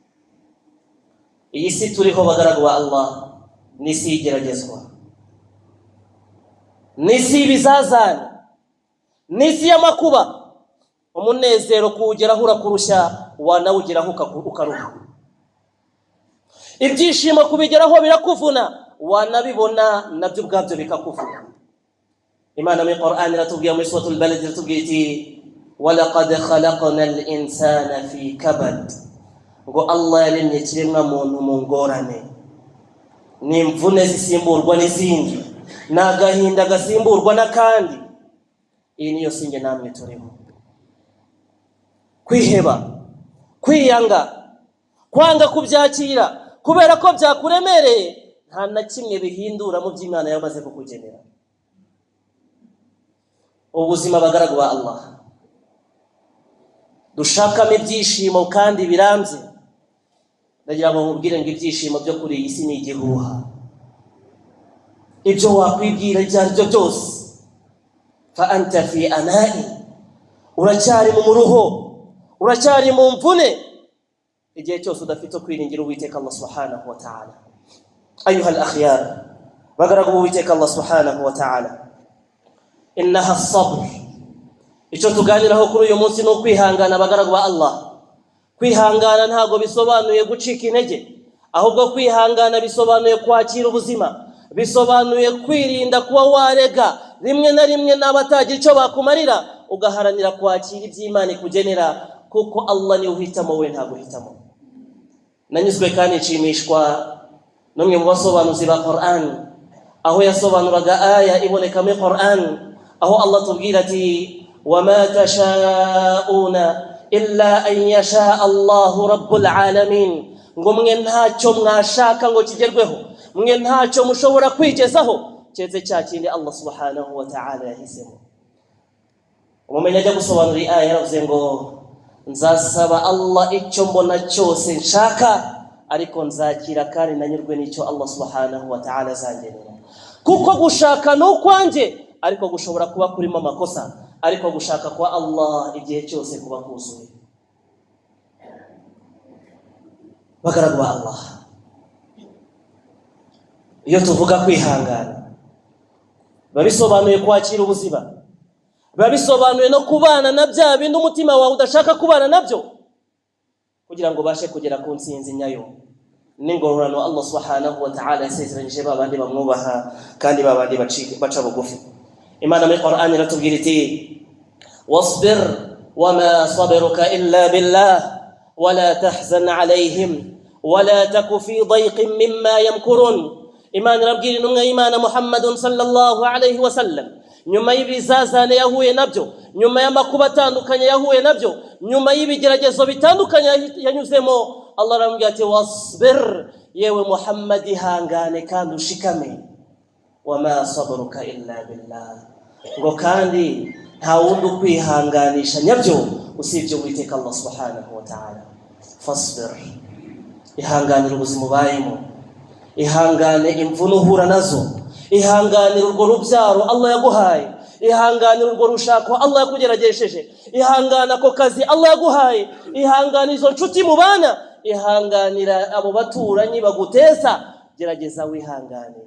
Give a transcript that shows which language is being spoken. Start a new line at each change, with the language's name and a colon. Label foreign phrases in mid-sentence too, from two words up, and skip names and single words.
Kinyarwanda: Iyi si turiho bagaragu ba Allah ni si igeragezwa, ni si ibizazane, ni si y'amakuba. Umunezero kuwugeraho urakurusha, wanawugeraho ukaruha. Ibyishimo kubigeraho birakuvuna, wanabibona nabyo ubwabyo bikakuvuna. Imana mu Qur'ani iratubwira muri suratul Balad iratubwira iti:
Arabic: ولقد خلقنا الإنسان في كبد.
Kinyarwanda: ngo Allah yaremye kiremwa muntu mu ngorane, n'imvune zisimburwa n'izindi, n'agahinda gasimburwa n'akandi. Iyi niyo singe namwe turimo. Kwiheba, kwiyanga, kwanga kubyakira kubera ko byakuremereye, nta na kimwe bihindura mu by'Imana yamaze kukugenera. Ubuzima bagaragu ba Allah dushakamo ibyishimo kandi birambye, ndagira ngo mubwire ngo ibyishimo byo kuri iyi si ni igihuha. Ibyo wakwibwira ibyo ari byo byose,
Arabic: فأنت في عناء,
Kinyarwanda: uracyari mu muruho, uracyari mu mvune, igihe cyose udafite kwiringira Uwiteka
Arabic: الله سبحانه وتعالى. أيها الأخيار,
Kinyarwanda: bagaragu Uwiteka
Arabic: الله سبحانه وتعالى إنها الصبر.
Kinyarwanda: Icyo tuganiraho kuri uyu munsi no kwihangana bagaragu ba Allah. Kwihangana ntago bisobanuye gucika intege, ahubwo kwihangana bisobanuye kwakira ubuzima, bisobanuye kwirinda kuba warega rimwe na rimwe n'abatagira icyo bakumarira, ugaharanira kwakira iby'Imana ikugenera, kuko Allah ni uhitamo, we ntago uhitamo. Nanyuzwe kandi nshimishwa n'umwe mu basobanuzi ba Qur'an, aho yasobanuraga aya iboneka muri Qur'an, aho Allah tubwira ati
Arabic: وَمَا تَشَاءُونَ إِلَّا أَن يَشَاءَ اللَّهُ رَبُّ الْعَالَمِينَ.
Kinyarwanda: Ngo mwe ntacyo mwashaka ngo kigerweho, mwe ntacyo mushobora kwigezaho cyeze cya kindi Allah subhanahu wa ta'ala yahisemo. Umumenya ajya gusobanura aya yaravuze ngo nzasaba Allah icyo mbona cyose nshaka, ariko nzakira kandi nanyurwe n'icyo
Arabic: الله سبحانه وتعالى
Kinyarwanda: azangenera. Kuko gushaka n'ukwanjye, ariko gushobora kuba kurimo amakosa, ariko gushaka kwa Allah igihe cyose kuba kuzuye. Bagaragu ba Allah, iyo tuvuga kwihangana, babisobanuye kwakira ubuzima, babisobanuye no kubana na bya bindi umutima wawe udashaka kubana nabyo, kugira ngo bashe kugera ku ntsinzi nyayo n'ingororano
Arabic: الله سبحانه وتعالى
Kinyarwanda: yasezeranyije babandi bamwubaha kandi babandi baca bugufi. Imana muri Qur'an iratubwira iti
Arabic: واصبر وما صبرك إلا بالله ولا تحزن عليهم ولا تك في ضيق مما يمكرون.
Kinyarwanda: Imana irabwira intumwa y'Imana Muhammadun
Arabic: صلى الله عليه وسلم,
Kinyarwanda: nyuma y'ibizazane yahuye nabyo, nyuma y'amakuba atandukanye yahuye nabyo, nyuma y'ibigeragezo bitandukanye yanyuzemo, Allah arambwira ati wasbir, yewe Muhammad ihangane kandi ushikame,
Arabic: وما صبرك إلا بالله,
Kinyarwanda: ngo kandi nta wundi ukwihanganisha nyabyo usibye Uwiteka
Arabic: الله سبحانه وتعالى.
Kinyarwanda: Fasbir, ihanganira ubuzima ubayemo, ihangane imvune uhura nazo, ihanganira urwo rubyaro Allah yaguhaye, ihanganira urwo rushako Allah yakugeragesheje, ihangana ko kazi Allah yaguhaye, ihanganira izo nshuti mubana, ihanganira abo baturanyi bagutesa, gerageza wihangane.